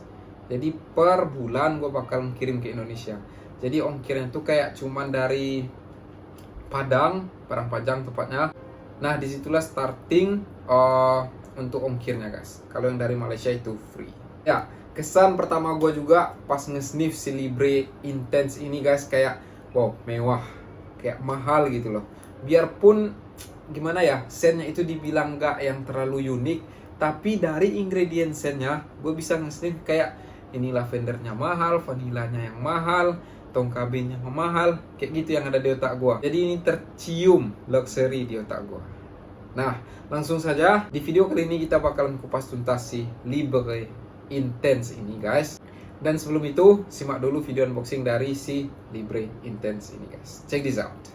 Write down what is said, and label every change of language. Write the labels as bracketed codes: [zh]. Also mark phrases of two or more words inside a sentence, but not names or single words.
[id] Jadi per bulan gue bakal kirim ke Indonesia. Jadi ongkirnya tuh kayak cuman dari Padang, Padang tepatnya. Nah, disitulah starting untuk ongkirnya guys. Kalau yang dari Malaysia itu free. Ya, kesan pertama gue juga pas nge-sniff si Libre Intense ini guys, kayak wow, mewah, kayak mahal gitu loh. Biarpun gimana ya, scentnya itu dibilang gak yang terlalu unik, tapi dari ingredient scentnya gue bisa nge-sniff kayak ini lavendernya mahal, vanilanya yang mahal, tong kabinnya mahal, kayak gitu yang ada di otak gua. Jadi ini tercium luxury di otak gua. Nah, langsung saja di video kali ini kita bakalan kupas tuntas si Libre Intense ini guys. Dan sebelum itu, simak dulu video unboxing dari si Libre Intense ini guys. [en] Check this out.